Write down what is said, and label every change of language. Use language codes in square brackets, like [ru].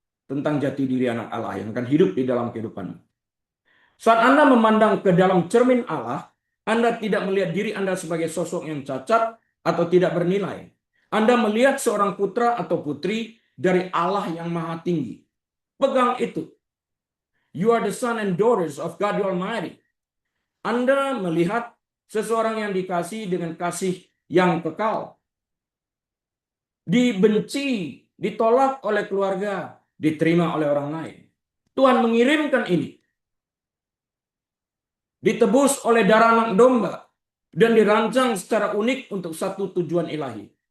[id] Tentang jati diri anak Allah yang akan hidup di dalam kehidupanmu. Saat Anda memandang ke dalam cermin Allah, Anda tidak melihat diri Anda sebagai sosok yang cacat atau tidak bernilai. Anda melihat seorang putra atau putri dari Allah yang maha tinggi. Pegang itu. [en] You are the son and daughters of God the Almighty. [id] Anda melihat seseorang yang dikasihi dengan kasih yang kekal. Dibenci, ditolak oleh keluarga, diterima oleh orang lain. Tuhan mengirimkan ini. Ditebus oleh darah anak domba. Dan dirancang secara unik untuk satu tujuan ilahi.